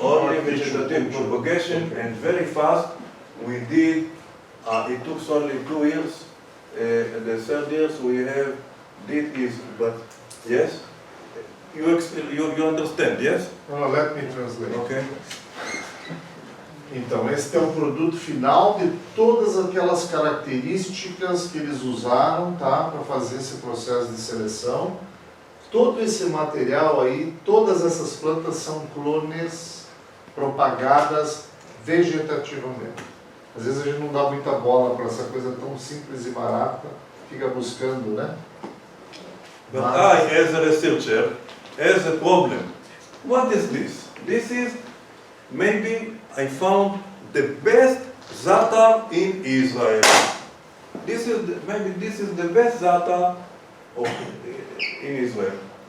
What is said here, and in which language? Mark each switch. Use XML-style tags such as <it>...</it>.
<en>Only vegetative propagation, and very fast. We did. It took only 2 years. The third years we have did is, but yes, you understand, yes? No, let me translate. Okay.</en> <pt>Então, esse é o produto final de todas aquelas características que eles usaram, tá, para fazer esse processo de seleção. Todo esse material aí, todas essas plantas são clones propagadas vegetativamente. Às vezes a gente não dá muita bola para essa coisa tão simples e barata, fica buscando, né?</pt> <en>But I, as a researcher, has a problem. What is this? This is, maybe I found the best za'atar in Israel. Maybe this is the best za'atar in Israel.</en>